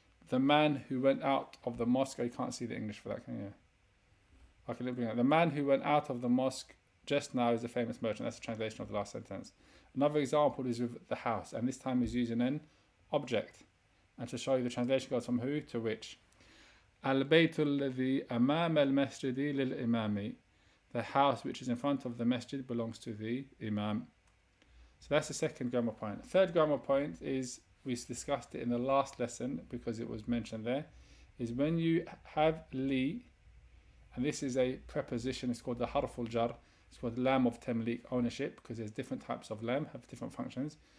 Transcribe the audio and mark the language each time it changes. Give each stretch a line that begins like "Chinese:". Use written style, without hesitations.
English: The man who went out of the mosque. You can't see the English for that, can you? Okay, let me bring it. The man who went out of the mosque just now is a famous merchant. That's the translation of the last sentence. Another example is with the house, and this time he's using an object. And to show you, the translation goes from who to which.
Arabic: البيت الذي أمام المسجد للإمام.
English: The house which is in front of the masjid belongs to the imam. So that's the second grammar point. Third grammar point is, we discussed it in the last lesson because it was mentioned there, is when you have li, and this is a preposition, it's called the harful jar, it's called lam of tamliq, ownership, because there's different types of lam, have different functions.